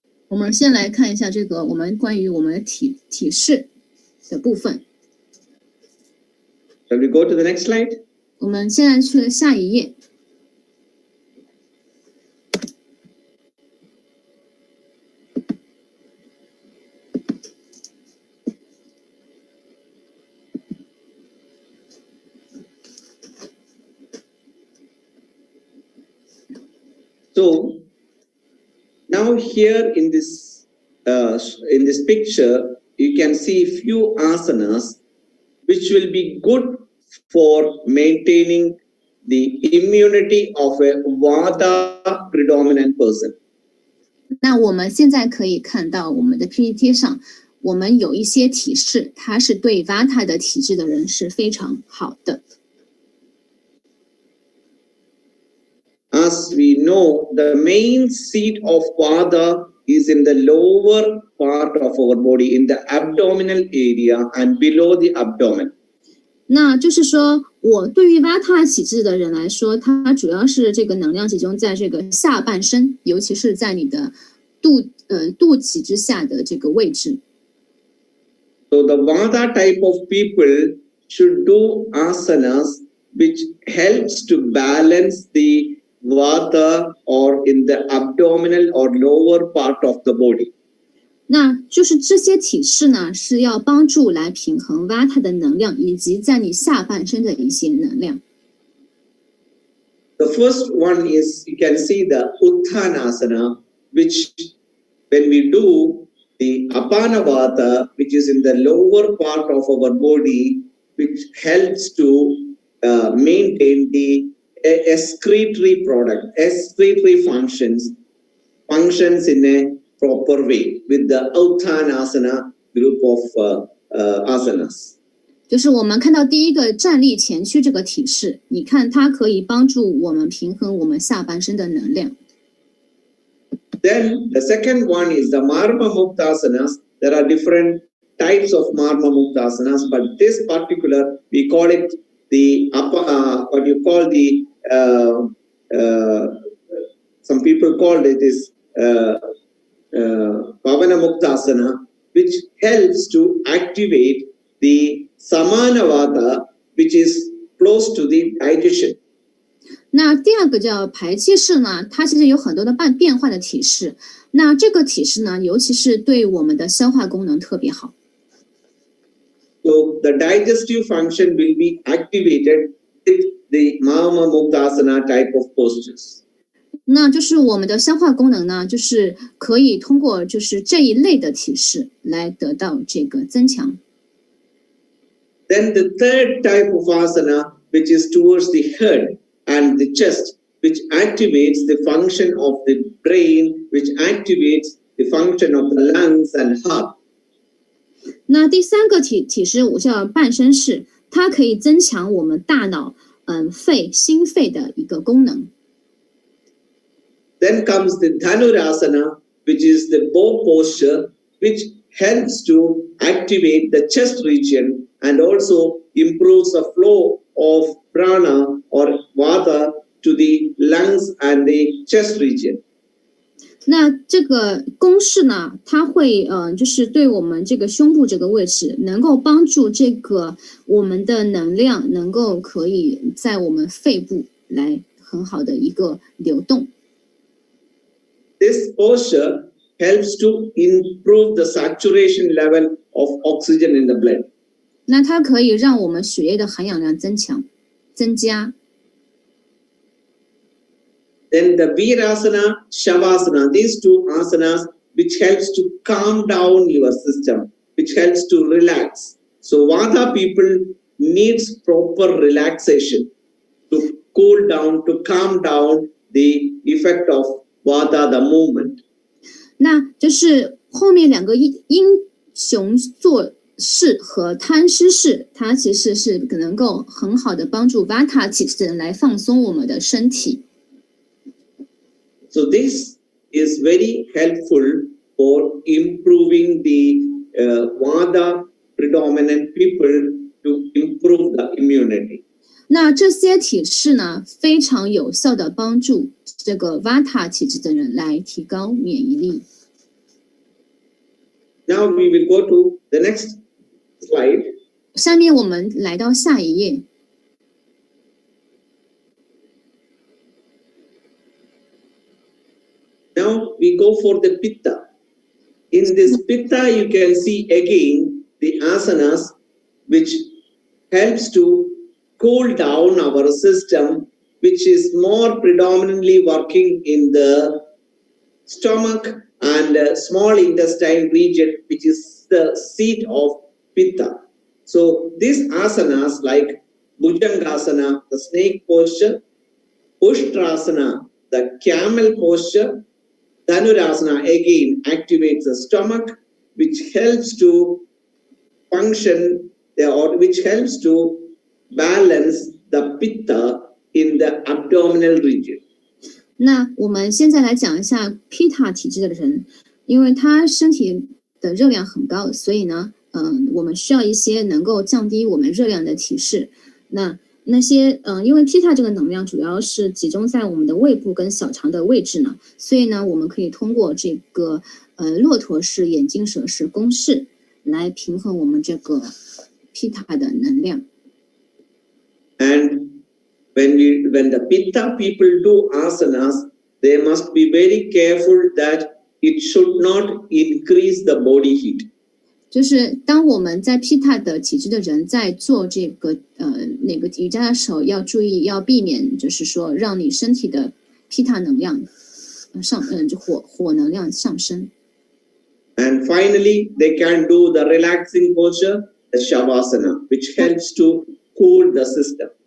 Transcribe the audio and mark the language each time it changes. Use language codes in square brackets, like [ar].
[zh] 我们先来看一下这个我们关于我们的体式的部分。 [en] Shall we go to the next slide? [zh] 我们现在去下一页。 [en] So now here in this picture, you can see few asanas which will be good for maintaining the immunity of a Vata predominant person. [zh] 那我们现在可以看到我们的 PPT 上，我们有一些体式，它是对 Vata 的体质的人是非常好的。 [en] As we know, the main seat of Vata is in the lower part of our body, in the abdominal area and below the abdomen. [zh] 那就是说，我对于 Vata 体质的人来说，它主要是这个能量集中在这个下半身，尤其是在你的肚脐之下的这个位置。 [en] So the Vata type of people should do asanas which helps to balance the Vata or in the abdominal or lower part of the body. [zh] 那就是这些体式呢，是要帮助来平衡 Vata 的能量，以及在你下半身的一些能量。 [en] The first one is you can see the Uttanasana, which when we do the Apanavata, which is in the lower part of our body, which helps to maintain the excretory functions in a proper way with the Uttanasana group of asanas. [zh] 就是我们看到第一个站立前屈这个体式，你看它可以帮助我们平衡我们下半身的能量。 [en] Then the second one is the Marma Muktasanas. There are different types of Marma Muktasanas, but this particular we call it the what you call the some people call it is Pavana Muktasana, which helps to activate the Samanavata, which is close to the digestion. [zh] 那第二个叫排气式呢，它其实有很多的变化的体式。那这个体式呢，尤其是对我们的消化功能特别好。 [en] So the digestive function will be activated with the Mama Muktasana type of postures. [zh] 那就是我们的消化功能呢，就是可以通过就是这一类的体式来得到这个增强。 [en] Then the third type of asana, which is towards the head and the chest, which activates the function of the brain, which activates the function of the lungs and heart. [zh] 那第三个体式我叫半身式，它可以增强我们大脑、心肺的一个功能。 [en] Then comes the Dhanurasana, which is the bow posture, which helps to activate the chest region and also improves the flow of prana or vata to the lungs and the chest region. [zh] 那这个公式呢，它会就是对我们这个胸部这个位置，能够帮助这个我们的能量能够可以在我们肺部来很好的一个流动。 [en] This posture helps to improve the saturation level of oxygen in the blood. [zh] 那它可以让我们血液的含氧量增加。 [en] Then the Virasana, Shavasana, these two asanas, which helps to calm down your system, which helps to relax. So Vata people needs proper relaxation to cool down, to calm down the effect of Vata, the movement. [zh] 那就是后面两个英雄坐式和贪吃式，它其实是能够很好的帮助 Vata 体质的人来放松我们的身体。 [en] So this is very helpful for improving the Vata predominant people to improve the immunity. [zh] 那这些体式呢，非常有效的帮助这个 Vata 体质的人来提高免疫力。 [en] Now we will go to the next slide. [zh] 下面我们来到下一页。 [en] Now we go for the Pitta. In this Pitta, you can see again the asanas, which helps to cool down our system, which is more predominantly working in the stomach and small intestine region, which is the seat of Pitta. So these asanas like Bhujangasana, the snake posture, Ushtrasana, the camel posture, Dhanurasana again activates the stomach, which helps to function or which helps to balance the pitta in the abdominal region. [zh] 那我们现在来讲一下 Pitta 体质的人，因为他身体的热量很高，所以呢，我们需要一些能够降低我们热量的体式。那些因为 Pitta 这个能量主要是集中在我们的胃部跟小肠的位置呢，所以呢，我们可以通过这个骆驼式眼镜蛇式公式来平衡我们这个 Pitta 的能量。 [en] And when the Pitta people do asanas, they must be very careful that it should not increase the body heat. [zh] 就是当我们在 Pitta 的体质的人在做这个那个瑜伽的时候，要注意要避免，就是说让你身体的 Pitta 能量火能量上升。 [en] And finally, they can do the relaxing posture, the Shavasana, which helps to cool the system.